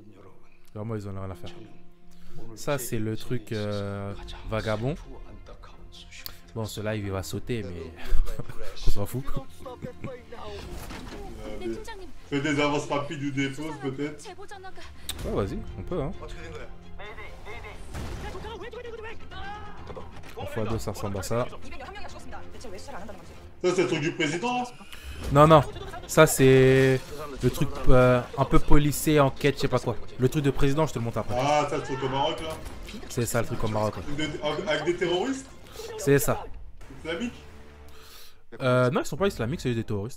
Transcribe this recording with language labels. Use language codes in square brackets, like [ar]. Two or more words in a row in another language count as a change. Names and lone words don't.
[fr] Vraiment, ils en ont rien à faire. Ça, c'est le truc Vagabond. Bon, ce live, il va sauter, mais on s'en fout. Mais- Fais des avances rapides ou des pauses peut-être. Ouais, vas-y, on peut. Hein. [ko] 어떻게 된 거야? [fr] En x2, ça ressemble à ça. [ko] 211명이나 죽었습니다. 대체 왜 수사를 안 한다는 거지? [fr] Ça c'est le truc du président là. Non, non. Ça, c'est le truc un peu policé, enquête, je sais pas quoi. Le truc de président, je te le montre après. Ah, ça, le truc au Maroc là. C'est ça, le truc au Maroc. Ouais. Avec des terroristes C'est ça. islamiques. Non, ils sont pas islamiques, c'est des terroristes.